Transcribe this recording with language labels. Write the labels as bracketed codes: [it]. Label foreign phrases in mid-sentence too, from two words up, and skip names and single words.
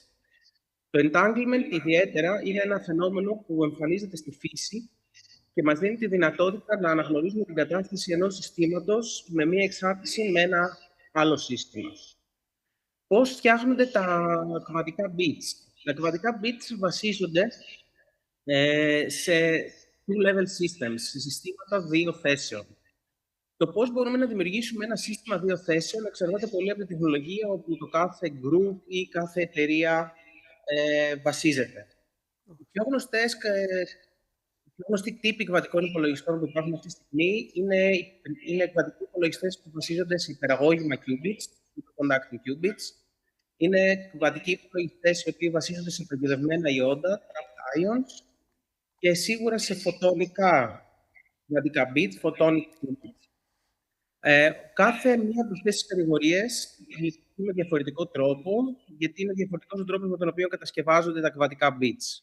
[el] Το entanglement, ιδιαίτερα, είναι ένα φαινόμενο που εμφανίζεται στη φύση και μας δίνει τη δυνατότητα να αναγνωρίζουμε την κατάσταση ενός συστήματος με μία εξάρτηση με ένα άλλο σύστημα. Πώς φτιάχνονται τα κβαντικά bits? Τα κβαντικά bits βασίζονται σε [en] two-level systems, [el] σε συστήματα δύο θέσεων. Το πώς μπορούμε να δημιουργήσουμε ένα σύστημα δύο θέσεων εξαρτάται πολύ από τη τεχνολογία όπου το κάθε group ή κάθε εταιρεία βασίζεται. Οι πιο γνωστοί τύποι κβαντικών υπολογιστών που υπάρχουν αυτή τη στιγμή είναι κβαντικοί υπολογιστές που βασίζονται σε υπεραγώγημα qubits, [en] superconducting qubits. [el] Είναι κβαντικοί υπολογιστές οι οποίοι βασίζονται σε παγιδευμένα ιόντα, [en] trapped ions, [el] και σίγουρα σε φωτονικά κβαντικά bits, [en] photonic qubits. [el] Κάθε μία από αυτές τις κατηγορίες λειτουργεί με διαφορετικό τρόπο, γιατί είναι διαφορετικός ο τρόπος με τον οποίο κατασκευάζονται τα κβαντικά bits.